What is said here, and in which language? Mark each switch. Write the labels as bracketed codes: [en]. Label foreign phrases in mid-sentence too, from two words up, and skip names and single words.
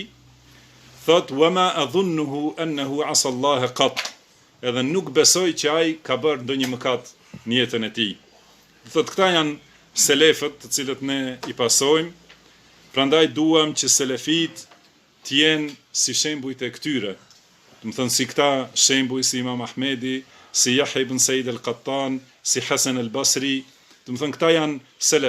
[ar] Thot وما أظنه أنه عصى الله قط, [sq] edhe nuk besoj që ai ka bërë ndonjë mëkat në jetën e tij. Thot këta janë selefët të cilët ne i pasojmë, prandaj duam që selefit të jenë si shembujt e këtyre. Do të thënë si këta shembuj, si Imam Ahmedi, si Yahya ibn Said al-Qattan, si Hasan al-Basri, do të thënë këta janë selef.